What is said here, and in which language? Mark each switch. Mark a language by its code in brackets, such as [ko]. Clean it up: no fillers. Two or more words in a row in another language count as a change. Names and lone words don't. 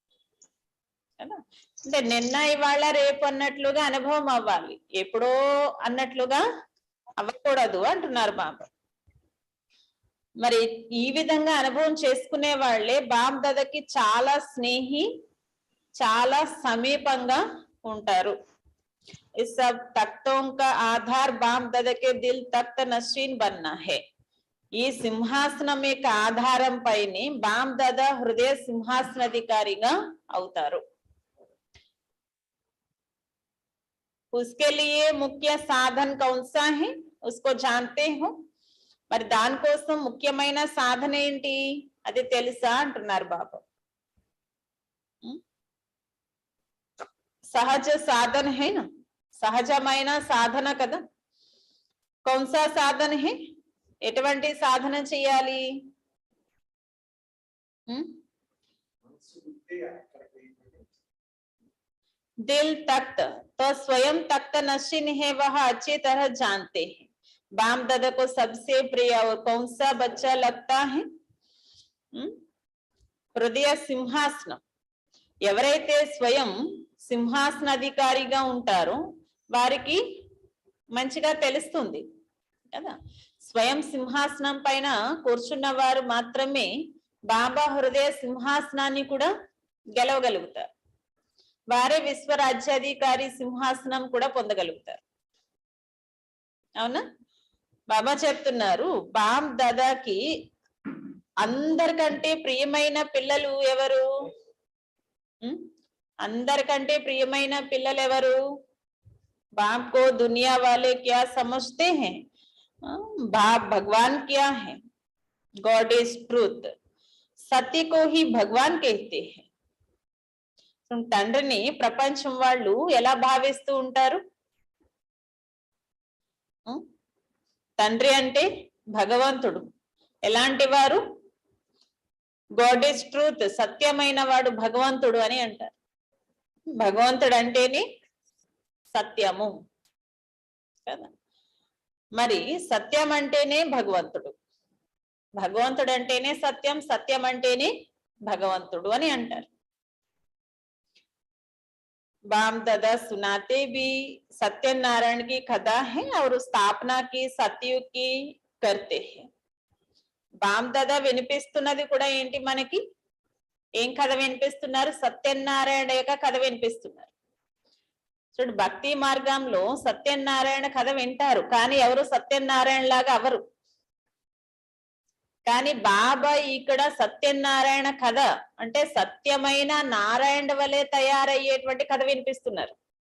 [te] అంటే నిన్న ఇవాళ రేపు అన్నట్లుగా అనుభవం అవ్వాలి, ఎప్పుడో అన్నట్లుగా అవ్వకూడదు అంటున్నారు బాబా. మరి ఈ విధంగా అనుభవం చేసుకునే వాళ్ళే బాప్ దాదాకి చాలా స్నేహి, చాలా సమీపంగా ఉంటారు. [hi] इस सब तख्तों का आधार बाप दादा के दिल तख्त नशीन बनना है। [te] ఈ సింహాసనం యొక్క ఆధారం పైనే బాప్ దాదా హృదయ సింహాసనాధికారిగా అవుతారు। [hi] उसके लिए मुख्य साधन कौन सा है उसको जानते हो? [te] మరి దానికోసం ముఖ్యమైన సాధన ఏంటి అది తెలుసా అంటున్నారు బాబా। [hi] सहज साधन है ना, [te] సహజమైన సాధన కదా। [hi] कौन सा साधन है? [te] ఎటువంటి సాధన చేయాలి? [hi] दिल तख्त तो स्वयं तख्त नशीन है वह अच्छी तरह जानते हैं। बाप दादा को सबसे प्रिय और कौन सा बच्चा लगता है? [te] హృదయ సింహాసనం। ఎవరైతే స్వయం సింహాసనాధికారిగా ఉంటారో వారికి మంచిగా తెలుస్తుంది కదా। స్వయం సింహాసనం పైన కూర్చున్న వారు మాత్రమే బాబా హృదయ సింహాసనాన్ని కూడా గెలవగలుగుతారు। వారే విశ్వరాజ్యాధికారి సింహాసనం కూడా పొందగలుగుతారు। అవునా? బాబా చెప్తున్నారు బాప్ దాదాకి అందరికంటే ప్రియమైన పిల్లలు ఎవరు? అందరికంటే ప్రియమైన పిల్లలు ఎవరు? [hi] बाप को दुनिया वाले क्या समझते हैं? बाप भगवान क्या है? [en] God is truth. [hi] सत्य को ही भगवान कहते हैं। [te] తండ్రిని ప్రపంచం వాళ్ళు ఎలా భావిస్తూ ఉంటారు? తండ్రి అంటే భగవంతుడు। ఎలాంటి వారు? [en] God is truth, [te] సత్యమైన వాడు భగవంతుడు అని అంటారు। భగవంతుడు అంటేనే సత్యము కదా। మరి సత్యం అంటేనే భగవంతుడు, భగవంతుడు అంటేనే సత్యం, సత్యం అంటేనే భగవంతుడు అని అంటారు। [hi] बाप दादा सुनाते भी सत्यनारायण की कथा है और स्थापना की सतयुग की करते हैं। [te] బాప్ దాదా వినిపిస్తున్నది కూడా ఏంటి మనకి? ఏం కథ వినిపిస్తున్నారు? సత్యనారాయణ యొక్క కథ వినిపిస్తున్నారు। చూడు, భక్తి మార్గంలో సత్యనారాయణ కథ వింటారు కానీ ఎవరు సత్యనారాయణ లాగా అవరు। కానీ బాబా ఇక్కడ సత్యనారాయణ కథ అంటే సత్యమైన నారాయణ వలె తయారయ్యేటువంటి కథ వినిపిస్తున్నారు।